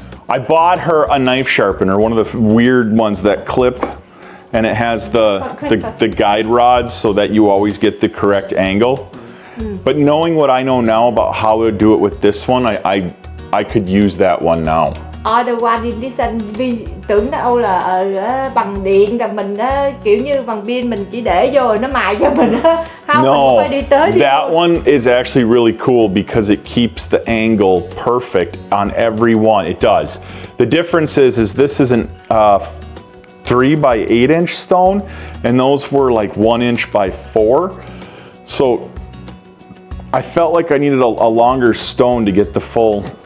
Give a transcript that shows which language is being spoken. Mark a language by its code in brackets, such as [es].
[en] I bought her a knife sharpener, one of the weird ones that clip, and it has the guide rods so that you always get the correct angle. But knowing what I know now about how to do it with this one, I could use that one now. order one in this and [vi] vi tưởng đâu là bằng điện là mình kiểu như bằng pin mình chỉ để vô rồi nó mài cho mình không, [en] No, [vi] mình phải đi tới đi [en] that one is actually really cool because it keeps the angle perfect on every one. It does. The difference is this is an 3 by 8 inch stone, and those were like 1 inch by 4. So I felt like I needed a longer stone to get the full.